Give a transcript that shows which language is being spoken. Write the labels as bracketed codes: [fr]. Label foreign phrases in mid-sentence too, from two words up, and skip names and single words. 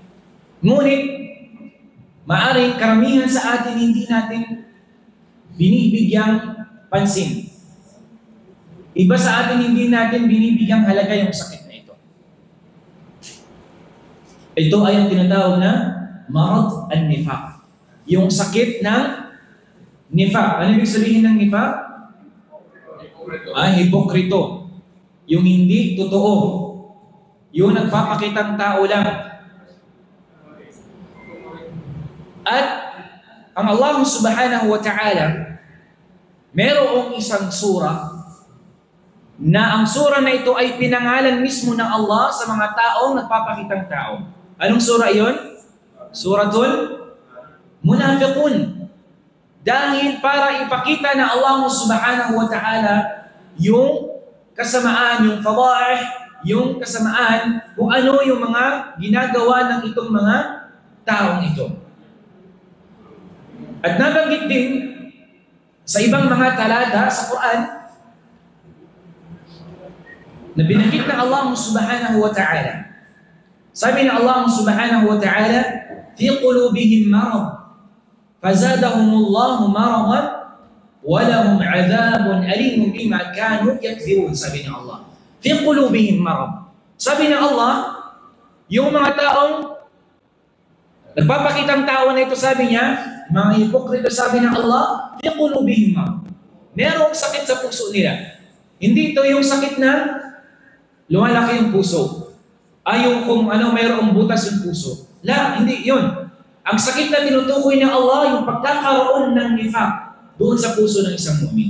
[tl] Ngunit, maaring karamihan sa atin hindi natin binibigyang pansin. Iba sa atin hindi natin binibigyang halaga yung sakit na ito. Ito ay ang tinatawag na [ar] مرض النفاق. [tl] Yung sakit ng nifaq. Ano ibig sabihin ng nifaq? Hipokrito. Yung hindi totoo. Yung nagpapakitang tao lang. At ang Allah [ar] سبحانه وتعالى, [tl] merong isang surah na ang surah na ito ay pinangalan mismo ng Allah sa mga taong nagpapakitang tao. Anong surah iyon? Suratul Munafiqun. Dahil para ipakita na Allah [ar] سبحانه وتعالى [tl] yung kasamaan, yung fadaih, yung kasamaan, kung ano yung mga ginagawa ng itong mga taong ito. At nabanggit din sa ibang mga talata sa Quran na binanggit ng Allah [ar] سبحانه وتعالى. [tl] Sabi ng [ar] Allah سبحانه وتعالى في قلوبهم مرض فزادهم الله مرضا ولهم عذاب أليم بما كانوا يكذبون. [tl] Sabi ng Allah, [ar] في قلوبهم مرض. [tl] Sabi ng Allah, yung mga taong nagpapakitang tao na ito, sabi niya, mga hipokrito, sabi ng Allah, [ar] في قلوبهم مرض. [tl] Merong sakit sa puso nila. Hindi ito yung sakit na lumalaki yung puso. Yung kung ano mayroong butas yung puso. Hindi yun. Ang sakit na tinutukoy ng Allah, yung pagkakaroon ng nifaq doon sa puso ng isang mu'min.